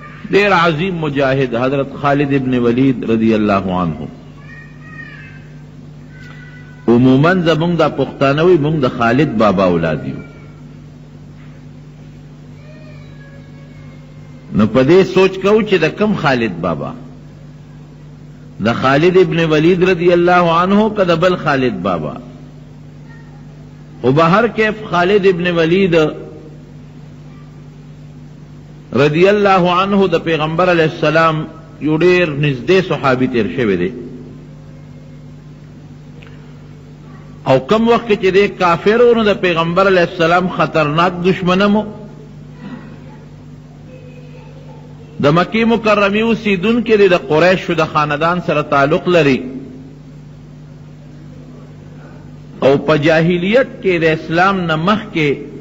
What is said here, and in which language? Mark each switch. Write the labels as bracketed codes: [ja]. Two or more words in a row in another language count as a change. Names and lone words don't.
[ps] دیر عظیم مجاہد حضرت خالد ابن ولید [ar] رضی اللہ عنہ. [ps] عموماً زمونږ دا پښتانوي مونږ د خالد بابا اولاد یو، نو په دې سوچ کوو چې د کم خالد بابا، د خالد ابن ولید [ar] رضی اللہ عنہ [ps] که د بل خالد بابا. و بہر کیف خالد ابن ولید [ar] رضی اللہ عنہ [ps] د پیغمبر [ar] علیہ السلام [ps] یو ډیر نږدې صحابي تیر شوی دی، او کم وقت چې دی کافرونو د پیغمبر [ar] علیہ السلام [ps] خطرناک دشمنمو، د مکی مکرمی اوسیدونکي دی، د قریشو د خاندان سره تعلق لري، او په جاهلیت کې د اسلام نه مخکې